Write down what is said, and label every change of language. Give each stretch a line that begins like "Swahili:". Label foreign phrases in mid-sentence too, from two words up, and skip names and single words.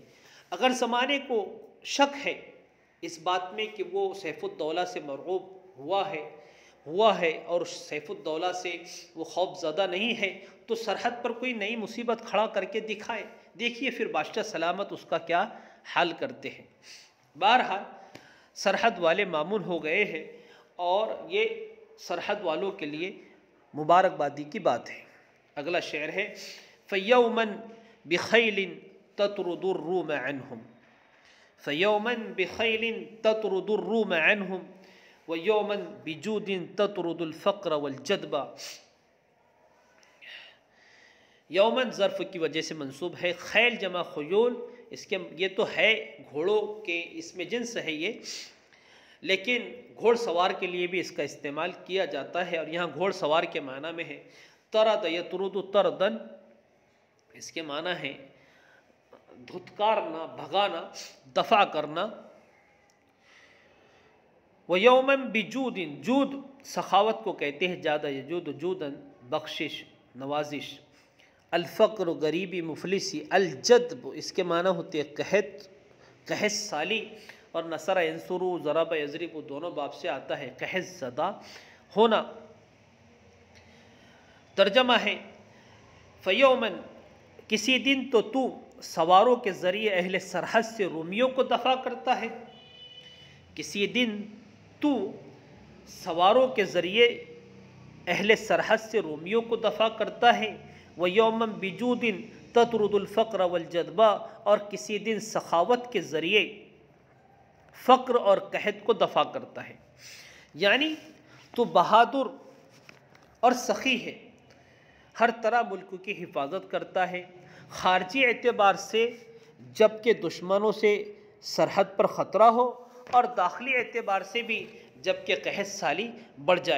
Hindi: अगर ज़माने को शक है इस बात में कि वो सैफुद्दौला से मरऊब हुआ है और सैफुद्दौला से वो खौफज़दा नहीं है, तो सरहद पर कोई नई मुसीबत खड़ा करके दिखाए, देखिए फिर बादशाह सलामत उसका क्या हाल करते हैं। बहरहाल सरहद वाले मामून हो गए हैं और ये सरहद वालों के लिए मुबारकबादी की बात है। अगला शेर है,
Arabic: فيوماً بخيلٍ تطرد الروم عنهم، فيوماً بخيلٍ تطرد الروم عنهم ويوماً بجودٍ تطرد الفقر والجدبا.
Hindi: यौमन ज़र्फ़ की वजह से मंसूब है, खैल जमा खुयूल, इसके ये तो है घोड़ों के इसमें जिन्स है ये, लेकिन घोड़सवार के लिए भी इसका इस्तेमाल किया जाता है और यहाँ घोड़सवार के माना में है।
Arabic: طرد يطرد طردا,
Hindi: इसके माना है धुतकारना, भगाना, दफ़ा करना।
Arabic: ويوماً بجودٍ,
Hindi: जूद सखावत को कहते हैं, ज़्यादा
Arabic: يجود جوداً
Hindi: बख्शिश नवाजिश। अल-फ़क्र गरीबी मुफलिसी, अल-जद्ब इसके माना होते हैं कहस साली, और
Arabic: نصر ينصر ضرب يضرب
Hindi: दोनों बाब से आता है कहस ज़दा होना। तर्जमा है, फ़यौमन किसी दिन तो तू सवारों के ज़रिए अहले सरहद से रूमियों को दफ़ा करता है, किसी दिन तू सवारों के ज़रिए अहले सरहद से रूमियों को दफ़ा करता है।
Arabic: ويوماً بجودٍ تطرد الفقر والجدبا,
Hindi: और किसी दिन सखावत के ज़रिए फ़क्र और कहत को दफ़ा करता है। यानी तो बहादुर और सखी है, हर तरह मुल्क की हिफाजत करता है, ख़ारजी एतबार से जबकि दुश्मनों से सरहद पर ख़तरा हो, और दाखिली एतबार से भी जबकि कहत साली बढ़ जाए।